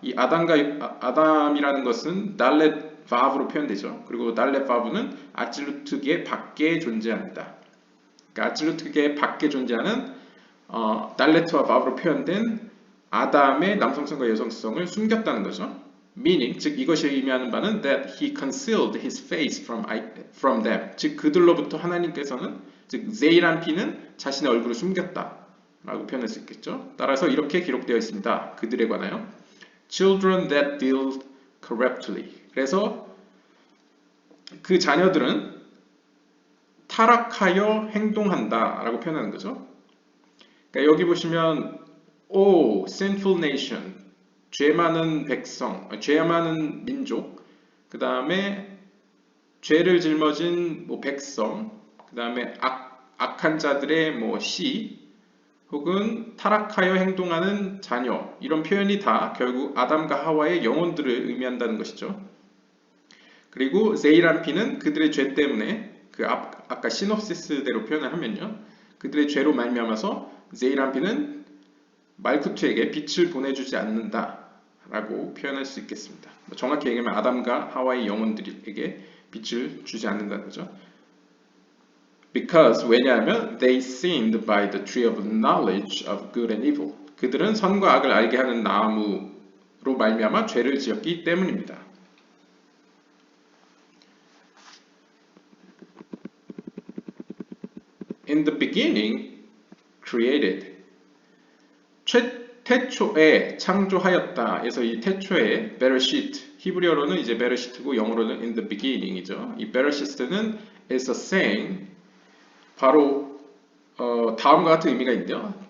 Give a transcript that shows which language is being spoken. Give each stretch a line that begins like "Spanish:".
Korean: 이 아담이라는 것은 달렛 바브로 표현되죠. 그리고 달렛 바브는 아찔루트계 밖에 존재합니다. 그러니까 아찔루트계 밖에 존재하는 달렛과 바브로 표현된 아담의 남성성과 여성성을 숨겼다는 거죠.
English: Meaning,
Korean: 즉 이것이 의미하는 바는
English: that he concealed his face from them.
Korean: 즉 그들로부터 하나님께서는, 즉 제이람핀은 자신의 얼굴을 숨겼다 라고 표현할 수 있겠죠. 따라서 이렇게 기록되어 있습니다. 그들에 관하여
English: children that deal corruptly.
Korean: 그래서 그 자녀들은 타락하여 행동한다 라고 표현하는 거죠. 그러니까 여기 보시면
English: O sinful nation,
Korean: 죄 많은 백성, 죄 많은 민족, 그 다음에 죄를 짊어진 백성, 그 다음에 악한 자들의 시, 혹은 타락하여 행동하는 자녀, 이런 표현이 다 결국 아담과 하와의 영혼들을 의미한다는 것이죠. 그리고 제이람핀은 그들의 죄 때문에, 아까 시놉시스대로 표현을 하면요, 그들의 죄로 말미암아서 제이람핀은 말쿠트에게 빛을 보내주지 않는다 라고 표현할 수 있겠습니다. 정확히 얘기하면 아담과 하와의 영혼들에게 빛을 주지 않는다는 거죠.
English: Because, 왜냐하면 they sinned by the tree of knowledge of good and evil.
Korean: 그들은 선과 악을 알게 하는 나무로 말미암아 죄를 지었기 때문입니다.
English: In the beginning, created.
Korean: 태초에 창조하였다. 그래서 이 태초에 베르시트, 히브리어로는 이제 베르시트고 영어로는
English: in the beginning
Korean: 이죠. 이 베르시트는
English: is a saying,
Korean: 바로 다음과 같은 의미가 있는데요.